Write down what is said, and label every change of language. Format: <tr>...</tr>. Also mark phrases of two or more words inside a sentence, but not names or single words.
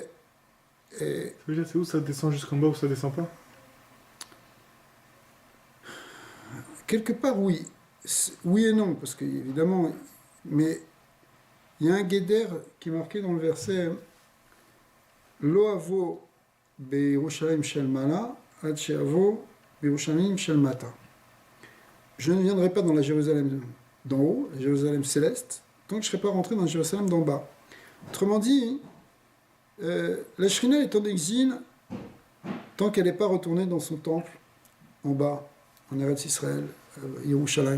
<fr>c'est où ça descend jusqu'en bas ou ça descend pas? quelque part, oui. Oui et non, parce qu'évidemment, mais il y a un Guéder qui est marqué dans le verset</fr> <he>לא אבוא בירושלים של מעלה עד שאבוא בירושלים של מטה.</he> <fr>Je ne viendrai pas dans la Jérusalem d'en haut, la Jérusalem céleste, tant que je ne serai pas rentré dans la Jérusalem d'en bas. Autrement dit, la Shrina est en exil tant qu'elle n'est pas retournée dans son temple en bas, en Eretz Israël, Yerushalayim.</fr>